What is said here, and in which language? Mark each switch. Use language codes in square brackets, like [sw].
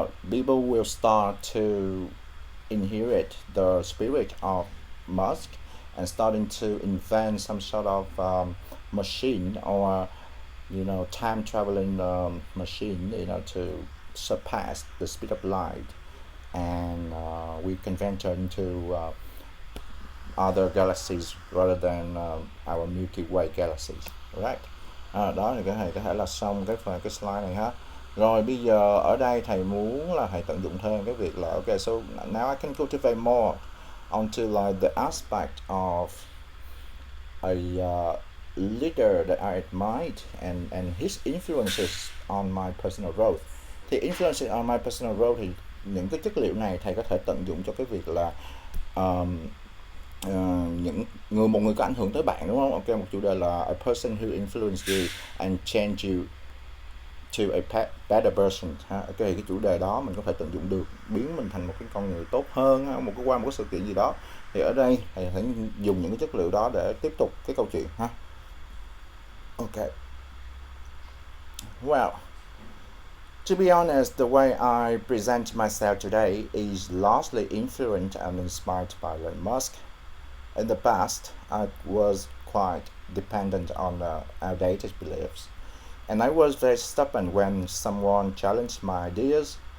[en] people will start to inherit the spirit of Musk and starting to invent some sort of machine or time traveling machine to surpass the speed of light, and we can venture into other galaxies rather than our Milky Way galaxies, right? [vi] Đó thì thầy có thể là xong cái slide này ha. Rồi bây giờ ở đây thầy muốn là thầy tận dụng thêm cái việc là [en] ok, so now I can cultivate more onto like the aspect of a leader that I admired and his influences on my personal growth. [vi] Thì [en] influences on my personal growth [vi] thì những cái chất liệu này thầy có thể tận dụng cho cái việc là Ờ, một người có ảnh hưởng tới bạn, đúng không? Ok, một chủ đề là [en] a person who influenced you and changed you to a better person [vi] ha. Ok, cái chủ đề đó mình có thể tận dụng được, biến mình thành một cái con người tốt hơn ha, qua một cái sự kiện gì đó. Thì ở đây thầy phải dùng những cái chất liệu đó để tiếp tục cái câu chuyện ha. [en] Ok, well, to be honest, the way I present myself today is largely influenced and inspired by Elon Musk. In the past, I was quite dependent on outdated beliefs, and I was very stubborn when someone challenged my ideas.